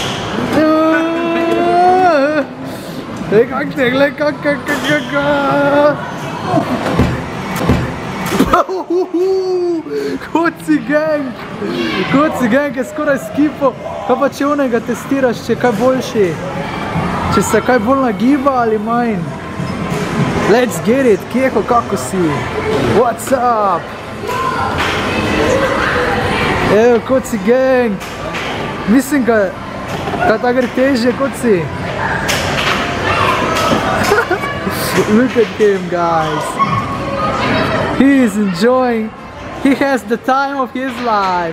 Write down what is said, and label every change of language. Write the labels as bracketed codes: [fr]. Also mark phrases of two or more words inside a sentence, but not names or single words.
[sl] Ej, kak te, glej, Koci gang je skoraj skipo. Kaj pa če onega testiraš, če je kaj boljši? Če se kaj bolj nagiba ali manj? [en] Let's get it, [sl] Keho, kako si? [en] What's up? [sl] Evo, Koci gang. Mislim, kaj ta gre težje, Koci. [en] Look at him, guys. He is enjoying. He has the time of his life.